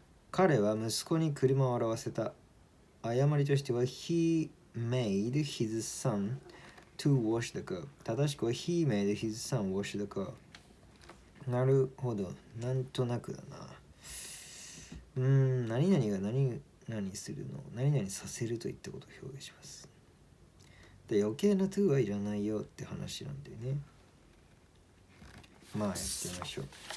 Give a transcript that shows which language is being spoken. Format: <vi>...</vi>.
<ja>彼は息子に車を洗わせた。誤りとしては</ja> <en>He made his son to wash the car.</en> <ja>正しくは</ja> <en>He made his son wash the car.</en> <ja>なるほど。なんとなくだな。何々が何々するのを何々させるといったことを表現します。で余計な to はいらないよって話なんでね。まあやってみましょう。</ja>